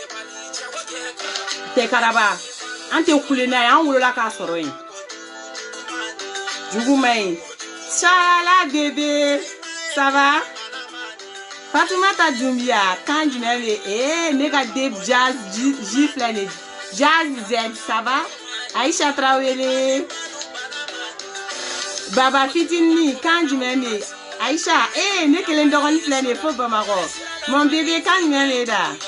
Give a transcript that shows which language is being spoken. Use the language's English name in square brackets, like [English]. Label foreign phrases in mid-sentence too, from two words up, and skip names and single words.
[Bambara] tɛ karaba an tɛ kule n'a ye an wolola k'a sɔrɔ yen jugu ma ɲi Chala [French] bébé ça va [Bambara] Fatoumata Doumbia kan jumɛn bɛ ne ka Deb Jazz J filɛ nin Jazz Z [French] ça va [Bambara] Aïcha Traoré Baba Fitini kan jumɛn bɛ Aïcha ne kelen dɔgɔnin filɛ nin fo Bamakɔ [French] mon bébé [Bambara] kan jumɛn bɛ da